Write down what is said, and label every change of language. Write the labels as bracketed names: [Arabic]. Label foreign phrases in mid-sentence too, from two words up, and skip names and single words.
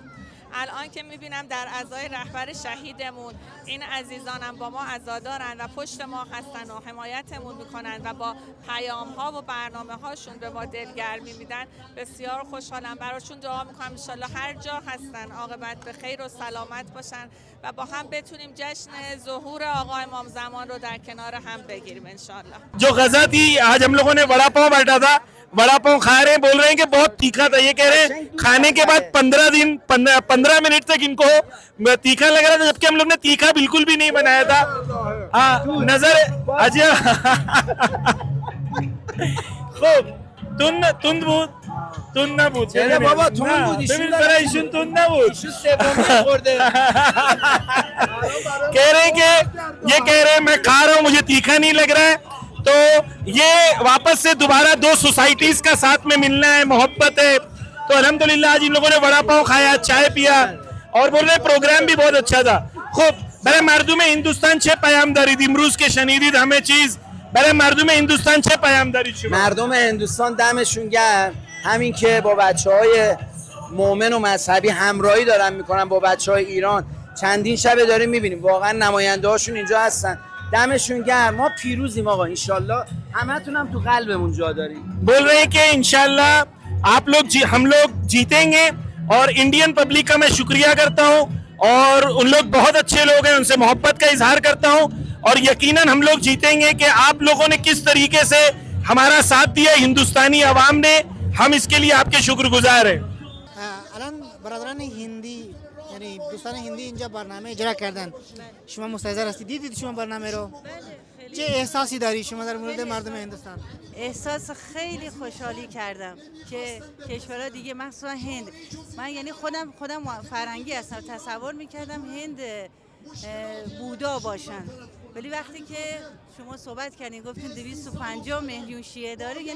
[Persian] الان که میبینم در عزای رهبر شهیدمون این عزیزانم با ما عزادارن و پشت ما هستن و حمایتمون میکنن و با پیام ها و برنامه هاشون به ما دلگرمی میدن، بسیار خوشحالم. براشون دعا میکنم انشالله هر جا هستن عاقبت به خیر و سلامت باشن و با هم بتونیم جشن ظهور آقا امام زمان رو در کنار هم بگیریم انشالله. [Urdu] جو غزہ تھی آج ہم لوگوں نے وڑا پاؤ بانٹا تھا, وڑا پاؤ کھا رہے ہیں, بول رہے ہیں کہ بہت تیکھا تھا. یہ کہہ رہے ہیں کھانے کے بعد 15 منٹ تک ان کو تیکھا لگ رہا تھا, جبکہ ہم لوگ نے تیکھا بالکل بھی نہیں بنایا تھا. [Persian] نظر خوب تند بود, تند نبود. چرا بابا تند بود, ببین برای ایشون تند نبود. [Urdu] کہہ رہے ہیں کہ یہ کہہ رہے ہیں میں کھا رہا ہوں مجھے تیکھا نہیں لگ رہا ہے. تو یہ واپس سے دوبارہ دو سوسائٹیز کا ساتھ میں ملنا ہے, محبت ہے. تو الحمدللہ آج ان لوگوں نے وڑا پاؤ کھایا, چائے پیا اور بول رہے پروگرام بھی بہت اچھا تھا. [Persian] خوب برای مردم هندوستان چه پیام دارید امروز که شنیدید همه چیز؟ برای مردم هندوستان چه پیام دارید شما؟ مردم هندوستان دمشون گرم, همین که با بچهای مؤمن و مذهبی همراهی دارن میکنن با بچهای ایران. چندین شبه داریم میبینیم واقعا نماینده هاشون اینجا هستن, دمشون گرم. ما پیروزیم آقا, انشالله همتون هم تو قلبمون جا داریم. [Urdu] بول رہے ہیں کہ انشاءاللہ آپ لوگ ہم لوگ جیتیں گے, اور [English] Indian public [Urdu] کا میں شکریہ کرتا ہوں, اور ان لوگ بہت اچھے لوگ ہیں, ان سے محبت کا اظہار کرتا ہوں, اور یقیناً ہم لوگ جیتیں گے. کہ آپ لوگوں نے کس طریقے سے ہمارا ساتھ دیا ہندوستانی عوام نے, ہم اس کے لیے آپ کے شکر گزار ہیں. [Persian] الان برادران هندی یعنی دوستان هندی اینجا برنامه اجرا کردن, شما مستحضر هستید, دیدید شما برنامه رو؟ چه احساسی داری شما در مورد مردم هندوستان؟ احساس خیلی خوشحالی کردم که کشورها دیگه مخصوصا هند, من یعنی خودم فرنگی هستم, تصور میکردم هند بودا باشن, ولی وقتی که شما صحبت کردین گفتین 250 میلیون شیعه داره, یعنی